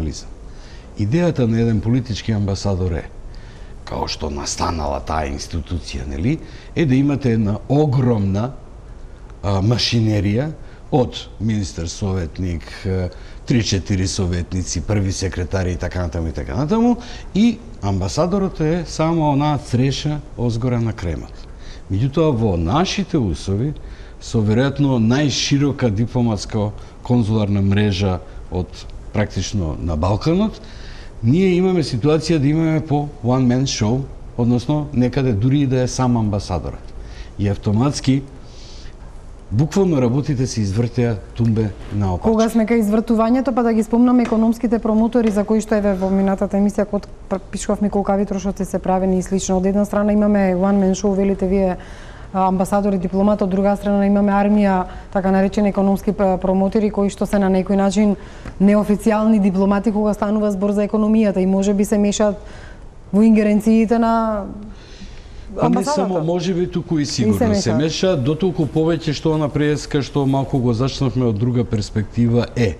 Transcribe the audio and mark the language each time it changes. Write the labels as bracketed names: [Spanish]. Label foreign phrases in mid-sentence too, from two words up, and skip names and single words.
[Macedonian] Идејата на еден политички амбасадор е као што настанала таа институција, нели, е да имате една огромна машинерија од министер советник, 3-4 советници, први секретари и така натаму, и амбасадорот е само онаа цреша озгора на кремот. Меѓутоа, во нашите услови, со веројатно најширока дипломатска конзуларна мрежа од практично на Балканот, ние имаме ситуација да имаме по [English] one man show, [Macedonian] односно некаде дури и да е сам амбасадорот. И автоматски буквално работите се извртеа тумбе наопачки. Кога сме кај извртувањето, па да ги спомнаме економските промотори за кои што еве во минатата емисија код пишувавме колкави трошоци се правени и слично. Од една страна имаме [English] one man show, [Macedonian] велите вие, амбасадори, дипломат, од друга страна имаме армија, така наречени економски промотори, кои што се на некој начин неофицијални дипломати кога станува збор за економијата и можеби се мешаат во ингеренциите на амбасадата. Не само, можеби туку и сигурно се меша, дотолку повеќе што она преска што малку го зачнавме од друга перспектива е.